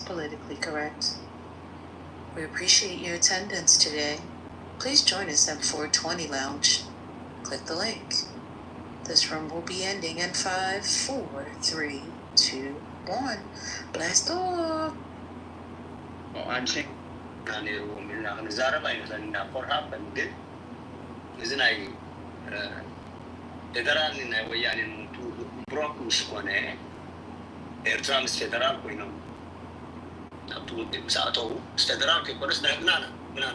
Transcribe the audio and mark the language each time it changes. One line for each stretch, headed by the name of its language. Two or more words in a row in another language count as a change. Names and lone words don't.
English: Politically correct. We appreciate your attendance today. Please join us at 420 Lounge. Click the link. This room will be ending in 5, 4, 3, 2, 1. Blast off.
Tigrinya: ብሮክ ምስ ኮነ ኤርትራ ምስ ፌደራል ኮይኖም ኣብቲ ውድብ ምስ ኣተዉ ምስ ፌደራል ከይኮነስ ናይ ምናና